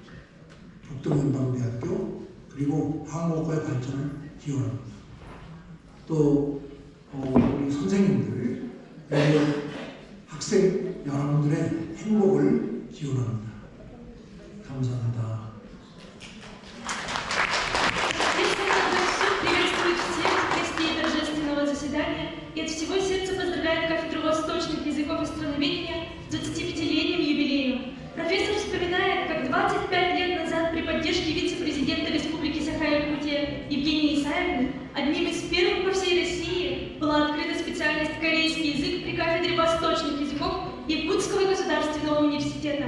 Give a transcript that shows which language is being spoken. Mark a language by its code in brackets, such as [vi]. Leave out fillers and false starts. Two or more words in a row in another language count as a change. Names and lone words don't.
[ko] 북동연방대학교 그리고 한국어의 발전을 기원합니다. 또 우리 선생님들, 학생 여러분들의 행복을 기원합니다. 감사합니다. [ru] И от всего сердца поздравляет кафедру восточных языков и страноведения с 25-летним юбилеем. Профессор вспоминает, как 25 лет назад при поддержке вице-президента Республики Саха-Якутия Евгении Исаевны одним из первых по всей России была открыта специальность корейский язык при кафедре восточных языков Якутского государственного университета.